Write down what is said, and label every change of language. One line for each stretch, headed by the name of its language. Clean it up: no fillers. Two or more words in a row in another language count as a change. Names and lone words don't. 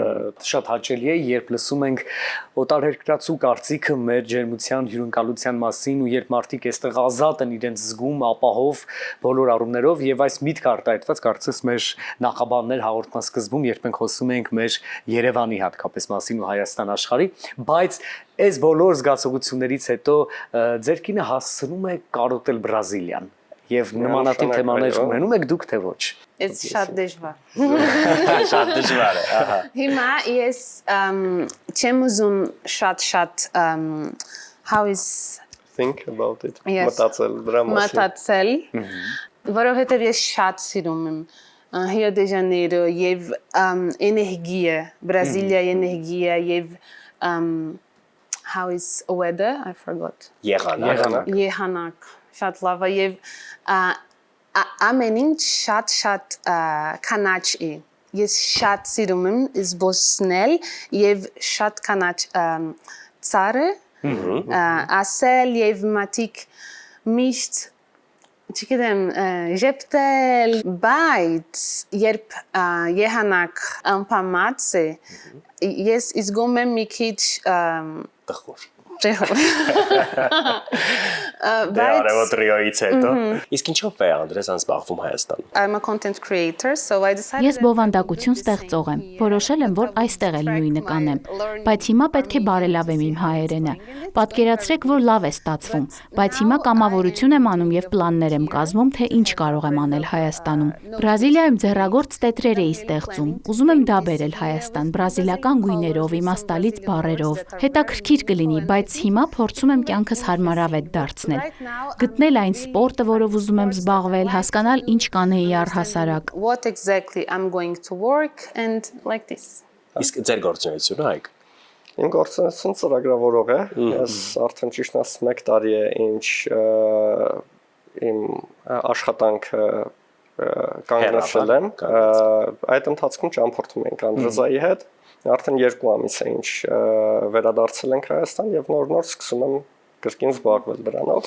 Armenian: Շատ հաճելի է, երբ լսում ենք օտարերկրացու կարծիքը մեր ջերմության, հյուրընկալության մասին ու երբ մարդիկ այստեղ ազատ են իրենց զգում, ապահով բոլոր առումներով եւ այս միտքը արտահայտված կարծես մեր նախաբաններ հաղորդման սկզբում, երբ մենք խոսում ենք մեր Երևանի հատկապես մասին ու Հայաստան աշխարհի, բայց այս բոլոր զգացողություններից հետո ձեր կինը հասցնում է կարոտել Բրազիլիան եւ նմանատիպ թեմաներ ունենում եք դուք թե ոչ։ It's շատ դժվար։ Շատ դժվար է, ահա։ Հիմա ես չեմ ուզում շատ
English: how is think about it Yes.
Armenian: մտածել դրա մասին մտածել, որովհետև ես շատ սիրում եմ Rio de Janeiro եւ էներգիա, Բրազիլիա էներգիա եւ
English: how is weather? I forgot.
Armenian: Եղանակ շատ լավ է եւ ամեն ինչ շատ կանաչ է։ Ես շատ սիրում եմ զբոսնել եւ շատ կանաչ ծառը ասել եւ մատիկ միշտ չգիտեմ ժպտել բայց երբ եղանակ անփամած է ես զգում եմ մի քիչ Տխուր։ Բայց Ռիոից հետո։ Իսկ ինչով է Անդրեզան զբաղվում Հայաստանում։
English: I'm a content creator, so I decided
Armenian: Ես բովանդակություն ստեղծող եմ։ Որոշել եմ, որ այստեղ էլ նույնը կանեմ, բայց հիմա պետք է բարելավեմ իմ հայերենը։ Պատկերացրեք, որ լավ է ստացվում, բայց հիմա կամավորություն եմ անում եւ պլաններ եմ կազմում, թե ինչ կարող եմ անել Հայաստանում։ Բրազիլիայում ձեռագործ տետրեր էի ստեղծում։ Ուզում եմ դա բերել Հայաստան, բրազիլական գույներով, իմաստալից բառերով։ Հետաքրքիր կլինի, բայց հիմա փորձում եմ կյանքս հարմարավետ դարձնել։ Գտնել այն սպորտը, որով ուզում եմ զբաղվել, հասկանալ ինչ կանեի առհասարակ։
English: what exactly I'm going to work and like this.
Armenian: Իսկ ձեր գործունեությունը Հայկ։ Իմ գործունեությունը ծրագրավորող է ես արդեն ճիշտ ասած 1 տարի է ինչ իմ աշխատանքը կանգնեցել եմ այդ ընթացքում ճամփորդում ենք Անդրեզայի հետ արդեն 2 ամիս է ինչ վերադարձել ենք Հայաստան եւ նոր սկսում եմ կրկին զբաղվել դրանով։